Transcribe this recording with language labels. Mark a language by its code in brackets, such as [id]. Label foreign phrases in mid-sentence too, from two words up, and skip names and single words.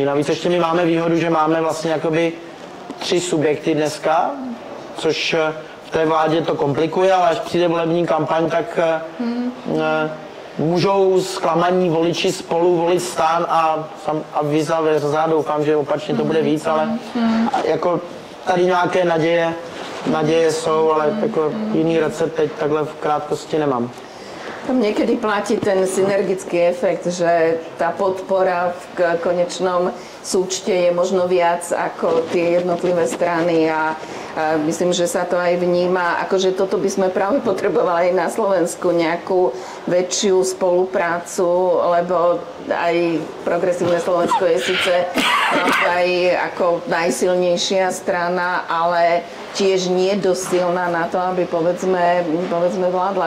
[cs] Navíc ještě my máme výhodu, že máme vlastně jakoby 3 subjekty dneska, což v té vládě to komplikuje, ale až přijde volební kampaň, tak můžou zklamaní voliči Spolu volit STAN a [la] vice versa, [cs] doufám, že opačně to bude víc, ale jako tady nějaké naděje jsou, ale jako jiný recept teď takhle v krátkosti nemám. [sk] Tam niekedy platí ten synergický efekt, že tá podpora v konečnom súčte je možno viac ako tie jednotlivé strany a myslím, že sa to aj vníma, akože toto by sme práve potrebovali aj na Slovensku, nejakú väčšiu spoluprácu, lebo aj progresívne Slovensko je síce aj ako najsilnejšia strana, ale tiež nie dosť silná na to, aby povedzme vládla.